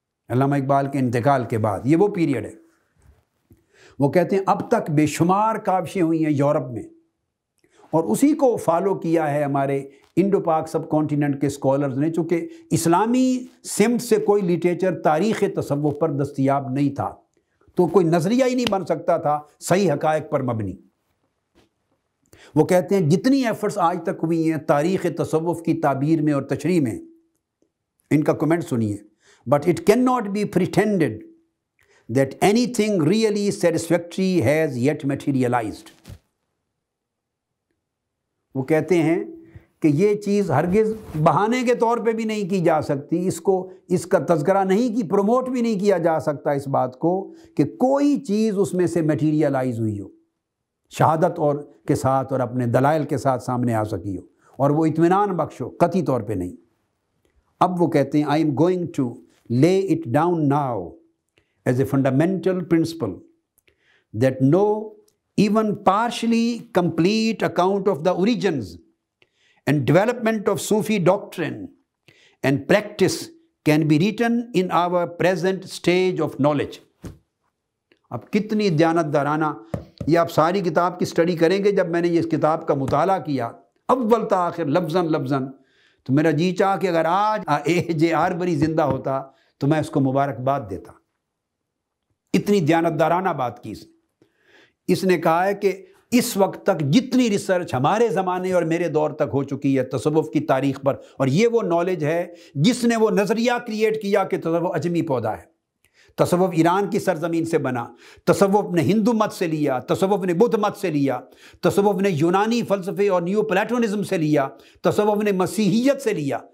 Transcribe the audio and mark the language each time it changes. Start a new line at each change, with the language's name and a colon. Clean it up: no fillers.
Urdu: علامہ اقبال کے انتقال کے بعد یہ وہ پیریڈ ہے. وہ کہتے ہیں اب تک بے شمار کاوشیں ہوئی ہیں یورپ میں، اور اسی کو فالو کیا ہے ہمارے انڈو پاک سب کانٹیننٹ کے اسکالرز نے، چونکہ اسلامی سمت سے کوئی لٹریچر تاریخ تصوف پر دستیاب نہیں تھا، تو کوئی نظریہ ہی نہیں بن سکتا تھا صحیح حقائق پر مبنی. وہ کہتے ہیں جتنی ایفرٹس آج تک ہوئی ہیں تاریخ تصوف کی تعبیر میں اور تشریح میں، ان کا کمنٹ سنیے.
English: But it can not be pretended that anything really satisfactory has yet materialized.
Urdu: وہ کہتے ہیں کہ یہ چیز ہرگز بہانے کے طور پہ بھی نہیں کی جا سکتی، اس کا تذکرہ نہیں کی، پروموٹ بھی نہیں کیا جا سکتا اس بات کو کہ کوئی چیز اس میں سے میٹیریلائز ہوئی ہو، شہادت اور کے ساتھ اور اپنے دلائل کے ساتھ سامنے آ سکی ہو اور وہ اطمینان بخش ہو، قطعی طور پہ نہیں. اب وہ کہتے ہیں
English: I am going to lay it down now as a fundamental principle that no even partially complete account of the origins and development of Sufi doctrine and practice can be written in our present stage of knowledge.
Urdu: اب کتنی دیانتدارانہ، یہ آپ ساری کتاب کی study کریں گے. جب میں نے یہ اس کتاب کا مطالعہ کیا اول تا آخر لفظاً تو میرا جی چاہا کہ اگر آج A.J. آربری زندہ ہوتا تو میں اس کو مبارکباد دیتا. اتنی دیانتدارانہ بات کی اس نے کہا ہے کہ اس وقت تک جتنی ریسرچ ہمارے زمانے اور میرے دور تک ہو چکی ہے تصوف کی تاریخ پر، اور یہ وہ نالج ہے جس نے وہ نظریہ کریٹ کیا کہ تصوف اجمی پودا ہے، تصوف ایران کی سرزمین سے بنا، تصوف نے ہندو مت سے لیا، تصوف نے بدھ مت سے لیا، تصوف نے یونانی فلسفے اور نیو پلیٹونزم سے لیا، تصوف نے مسیحیت سے لیا.